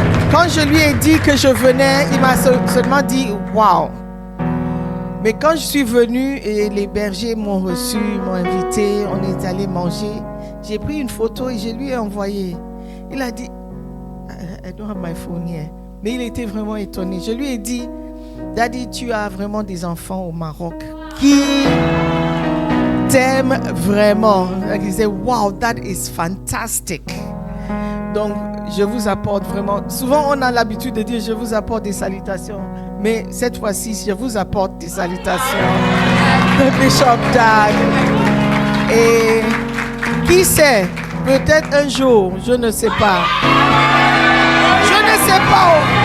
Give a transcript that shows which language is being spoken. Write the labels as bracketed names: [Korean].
[French] Quand je lui ai dit que je venais, il m'a seulement dit « Wow ». Mais quand je suis venue et les bergers m'ont reçu, m'ont invité, on est allé manger, j'ai pris une photo et je lui ai envoyé. Il a dit, [English] I don't have my phone here. [French] Mais il était vraiment étonné. Je lui ai dit, Daddy, tu as vraiment des enfants au Maroc qui t'aiment vraiment. Il disait, [English] wow, that is fantastic. [French] Donc, je vous apporte vraiment. Souvent, on a l'habitude de dire, je vous apporte des salutations. Mais cette fois-ci, je vous apporte des salutations de Bishop Dag. Et qui sait, peut-être un jour, je ne sais pas. Je ne sais pas.